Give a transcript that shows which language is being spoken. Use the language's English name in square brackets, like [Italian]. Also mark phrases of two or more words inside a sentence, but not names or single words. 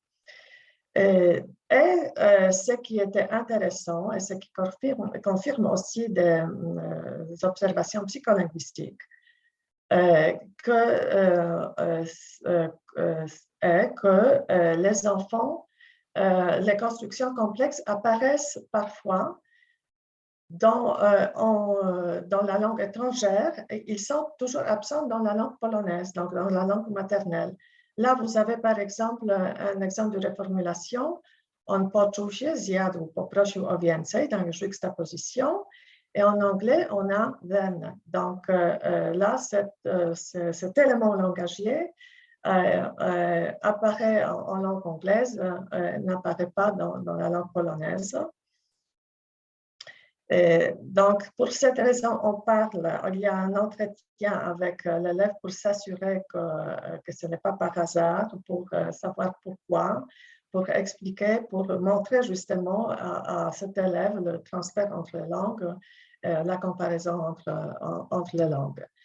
[French] Ce qui était intéressant et ce qui confirme aussi des observations psycholinguistiques, que les enfants, les constructions complexes apparaissent parfois dans la langue étrangère et ils sont toujours absents dans la langue polonaise, donc dans la langue maternelle. Là, vous avez par exemple un exemple de reformulation. [Polish] On poczuł się, zjadł, poprosił o więcej [French] dans le juxtaposition. Et en anglais, on a then. Donc là, cet élément langagier apparaît en langue anglaise, n'apparaît pas dans la langue polonaise. Et donc, pour cette raison, il y a un entretien avec l'élève pour s'assurer que ce n'est pas par hasard, pour savoir pourquoi, pour expliquer, pour montrer justement à cet élève le transfert entre les langues, la comparaison entre les langues.